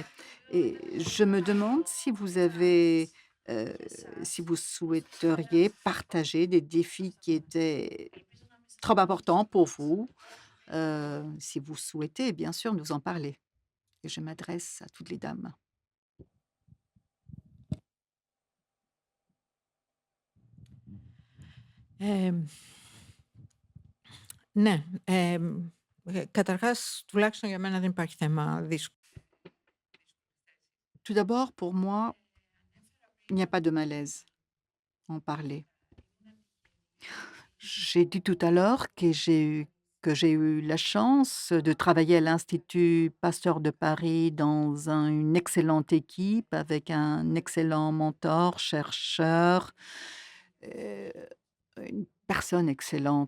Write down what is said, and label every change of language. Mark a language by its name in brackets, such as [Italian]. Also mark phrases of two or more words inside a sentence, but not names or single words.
[French] Et je me demande si si vous souhaiteriez partager des défis qui étaient trop importants pour vous. Si vous souhaitez, bien sûr, nous en parler. Et je m'adresse à toutes les dames. [Greek] Ναι, καταρχάς, τουλάχιστον για μένα δεν υπάρχει θέμα δύσκολο. [French] Tout d'abord, pour moi, il n'y a pas de malaise à en parler. J'ai dit tout à l'heure que j'ai eu la chance de travailler à l'Institut Pasteur de Paris dans une excellente équipe avec un excellent mentor, chercheur, une personne excellente.